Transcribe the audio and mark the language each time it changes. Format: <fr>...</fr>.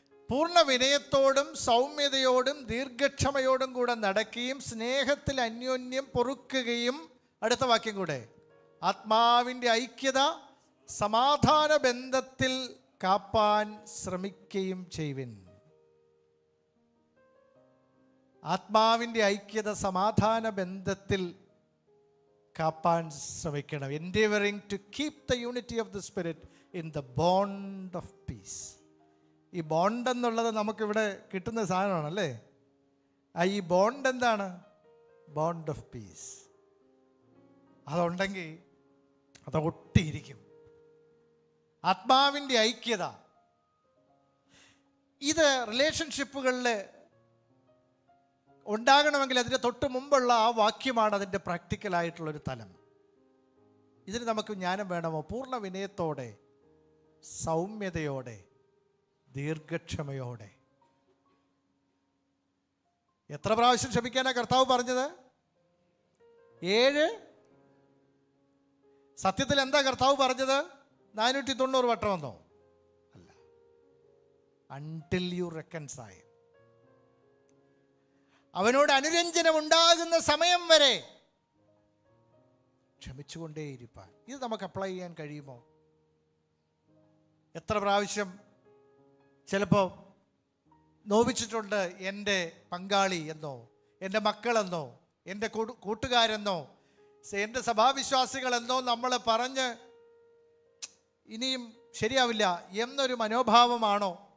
<ml>പൂർണ്ണ വിനയത്തോടും സൗമ്യതയോടും ദീർഘക്ഷമയോടും കൂടെ നടക്കുകയും സ്നേഹത്തിൽ അന്യോന്യം പൊറുക്കുകയും, അടുത്ത വാക്യം കൂടെ, ആത്മാവിൻ്റെ ഐക്യത സമാധാന ബന്ധത്തിൽ കാപ്പാൻ ശ്രമിക്കുകയും ചെയ്യുവിൻ. ആത്മാവിൻ്റെ ഐക്യത സമാധാന ബന്ധത്തിൽ കാപ്പാൻ ശ്രമിക്കണം.</ml> <en>endeavoring to keep the unity of the spirit in the bond of peace.</en> <ml>ഈ ബോണ്ട് എന്നുള്ളത് നമുക്കിവിടെ കിട്ടുന്ന സാധനമാണല്ലേ. ഈ ബോണ്ട് എന്താണ്? Bond of peace. അതുണ്ടെങ്കിൽ അത് ഒട്ടിയിരിക്കും. ആത്മാവിൻ്റെ ഐക്യത, ഇത് റിലേഷൻഷിപ്പുകളിൽ ഉണ്ടാകണമെങ്കിൽ അതിൻ്റെ തൊട്ട് മുമ്പുള്ള ആ വാക്യമാണ് അതിൻ്റെ പ്രാക്ടിക്കലായിട്ടുള്ളൊരു തലം. ഇതിന് നമുക്ക് ജ്ഞാനം വേണമോ? പൂർണ്ണ വിനയത്തോടെ സൗമ്യതയോടെ ദീർഘക്ഷമയോടെ. എത്ര പ്രാവശ്യം ക്ഷമിക്കാനാണ് കർത്താവ് പറഞ്ഞത്? 7. സത്യത്തിൽ എന്താ കർത്താവ് പറഞ്ഞത്? 490 വട്ടമെന്നോ?</ml> <en>അല്ല, until you reconcile.</en> <ml>അവനോട് അനുരഞ്ജനം ഉണ്ടാകുന്ന സമയം വരെ ക്ഷമിച്ചുകൊണ്ടേയിരിക്കാൻ. ഇത് നമുക്ക് അപ്ലൈ ചെയ്യാൻ കഴിയുമോ? എത്ര പ്രാവശ്യം ചിലപ്പോൾ നോവിച്ചിട്ടുണ്ട് എൻ്റെ പങ്കാളി എന്നോ എൻ്റെ മക്കളെന്നോ എൻ്റെ കൂട്ടുകാരെന്നോ എൻ്റെ സഭാവിശ്വാസികളെന്നോ നമ്മൾ പറഞ്ഞ് ഇനിയും ശരിയാവില്ല എന്നൊരു മനോഭാവമാണോ?</ml>